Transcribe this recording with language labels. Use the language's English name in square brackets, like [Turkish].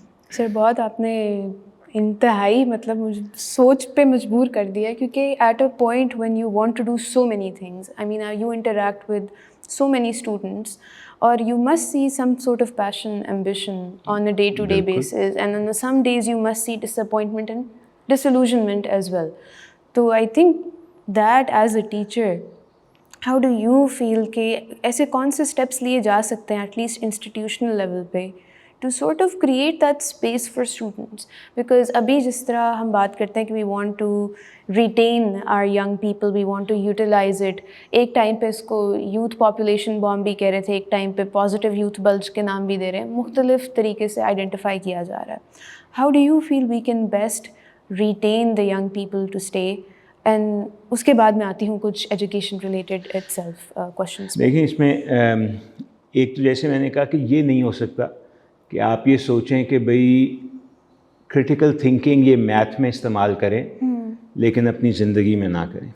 [Urdu] سر بہت آپ نے انتہائی مطلب مجھے سوچ پہ مجبور کر دیا، کیونکہ [English] At a point when you want to do so many things, I mean you interact with so many students, or you must see some sort of passion, ambition on a day-to-day basis, and on some days you must see disappointment and disillusionment as well. So I think that as a teacher, how do you feel [Urdu] کہ ایسے کون سے [English] steps [Urdu] لیے جا سکتے ہیں [English] at least institutional level پہ to sort of create that space for students? Because [Urdu] ابھی جس طرح ہم بات کرتے ہیں کہ [English] we want to retain our young people, we want to utilize it. [Urdu] ایک ٹائم پہ اس کو یوتھ پاپولیشن بام بھی کہہ رہے تھے، ایک ٹائم پہ پازیٹیو یوتھ بلج کے نام بھی دے رہے ہیں، مختلف طریقے سے آئیڈینٹیفائی کیا جا رہا ہے. [English] How do you feel we can best retain the young people to stay? [Urdu] And اس کے بعد میں آتی ہوں کچھ education related it self questions. دیکھیں اس میں ایک تو جیسے میں نے کہا کہ یہ نہیں ہو سکتا کہ آپ یہ سوچیں کہ بھئی کریٹیکل تھنکنگ یہ میتھ میں استعمال کریں لیکن اپنی زندگی میں نہ کریں.